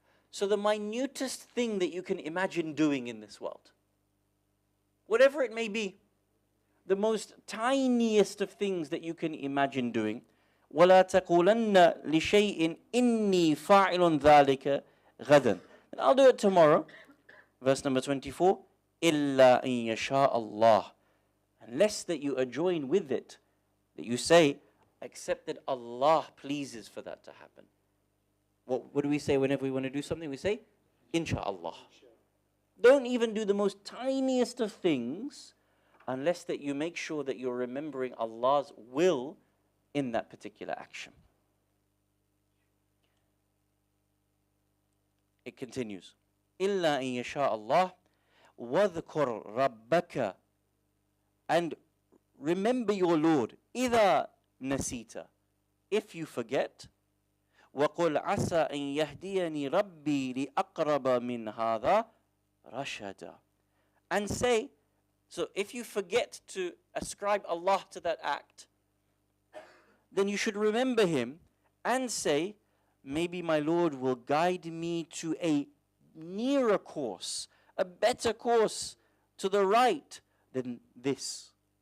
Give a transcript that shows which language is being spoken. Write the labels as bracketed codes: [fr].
[en] So the minutest thing that you can imagine doing in this world, whatever it may be, the most tiniest of things that you can imagine doing, [ar] وَلَا تَقُولَنَّ لِشَيْءٍ إِنِّي فَاعِلٌ ذَلِكَ غَدًا. [en] And I'll do it tomorrow. Verse number 24, [ar] إِلَّا إِن يَشَاءَ اللَّهُ. [en] Unless that you adjoin with it, that you say, except that Allah pleases for that to happen. What do we say whenever we want to do something? We say, Insha'Allah. Don't even do the most tiniest of things unless that you make sure that you're remembering Allah's will in that particular action. It continues. [ar] إِلَّا إِن يَشَاءَ اللَّهُ وَاذْكُرْ رَبَّكَ. [en] And remember your Lord, [ar] إِذَا نَسِيتَ. [en] If you forget, [ar] وَقُلْ عَسَىٰ أَن يَهْدِيَنِي رَبِّي لِأَقْرَبَ مِنْ هَذَا رَشَدًا. [en] And say, so if you forget to ascribe Allah to that act, then you should remember Him and say, maybe my Lord will guide me to a nearer course, a better course to the right than this.